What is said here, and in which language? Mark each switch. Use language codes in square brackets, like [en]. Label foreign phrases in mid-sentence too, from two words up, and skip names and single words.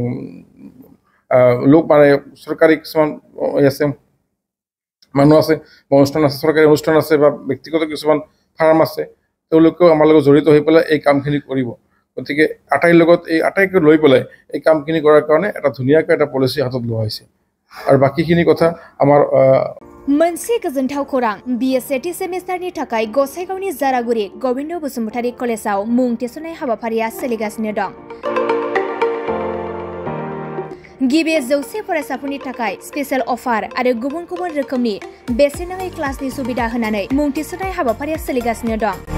[as] লোক মানে চৰকাৰী কিছুমান আছে মানুহ আছে অনুষ্ঠান আছে চৰকাৰী অনুষ্ঠান আছে বা ব্যক্তিগত কিছুমান ফাৰ্ম আছে তেওঁলোকেও আমাৰ লগত জড়িত হৈ পেলাই এই কামখিনি কৰিব গতিকে আটাইকে লৈ পেলাই এই কামখিনি কৰাৰ কাৰণে এটা ধুনীয়াকৈ এটা পলিচি হাতত লোৱা হৈছে আৰু বাকীখিনি কথা আমাৰ [brx] मोनसे गोजोनथाव खौरां BSc सेमिस्टारनि थाखाय गसाइगावनि जारागुरि गोविन्द बसुमतारी कलेजाव मुं थिसननाय हाबाफारिया सोलिगासिनो दं गिबि 100 फरायसाफोरनि थाखाय [en] special offer [brx] आरो गुबुन रोखोमनि बेसेन नाङै क्लासनि सुबिदा होनानै मुं थिसननाय हाबाफारिया सोलिगासिनो दं